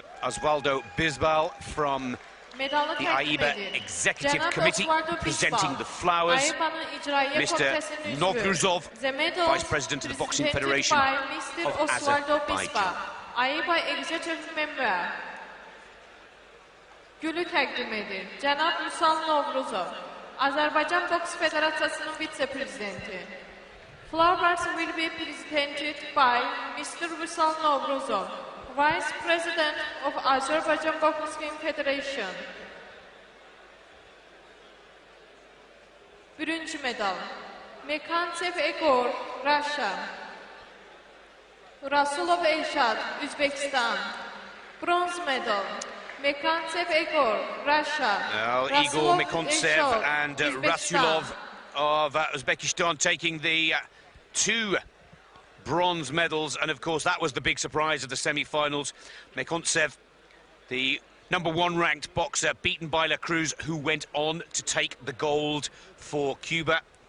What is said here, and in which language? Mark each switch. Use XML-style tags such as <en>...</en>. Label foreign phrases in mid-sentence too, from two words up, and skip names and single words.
<en>Osvaldo Bisbal from the AIBA Executive Committee, presenting the flowers. Mr. Nogruzov, Vice President of the Boxing Federation of Azerbaijan. AIBA Executive Member</en> <az>Gülü təqdim edir. Cənab Vüsal Novruzov, Azərbaycan Boks Federasiyasının vitse-prezidenti.</az> <en>Flowers will be presented by Mr. Vüsal Novruzov, Vice President of Azerbaijan Boxing Federation.</en> <az>Birinci medal, Mekantsev Egor, Russia. Rasulov Elshad, Uzbekistan.</az> <en>Bronze medal, Mekantsev Egor, Russia. Igor Mekantsev and Rasulov of Uzbekistan taking the 2 bronze medals, and of course that was the big surprise of the semi-finals. Mekantsev, the #1 ranked boxer, beaten by La Cruz, who went on to take the gold for Cuba.</en>